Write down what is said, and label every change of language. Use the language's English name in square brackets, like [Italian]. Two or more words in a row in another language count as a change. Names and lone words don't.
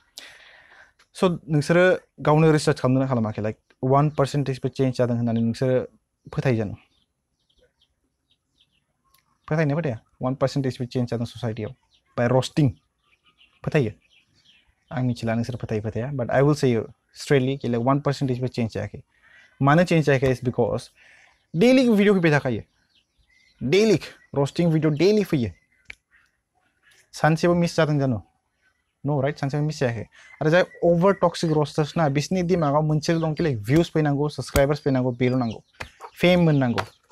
[Bodo] स' नोंसोरो गावनो रिसार्च खालामनो खालामाखै लाइक 1%बो चेन्ज जादों होननानै नोंसोरो फोथायजानो फोथाया 1%बो चेन्ज जादों ससाइटियाव बाय रस्टिं फोथायो आं मिथिला नोंसोर फोथाया [English] but I will say you straightly [Bodo] कि लाइक 1%बो चेन्ज जायाखै मानो चेन्ज जायाखै इज बिकज [English] daily video [Bodo] फैबाय थाखायो [English] daily roasting video [Bodo] डेलि फैयो सानसेबो मिस जादों जानो [English] no right [Bodo] सानसेबो मिस जायाखै आरो जाय [English] over toxic roasters [Bodo] ना बिसोरनि दिमागाव मोनसेल' दं कि लाइक भिउस फैनांगौ साबस्क्राइबार्स फैनांगौ बेल' नांगौ फेम मोननांगौ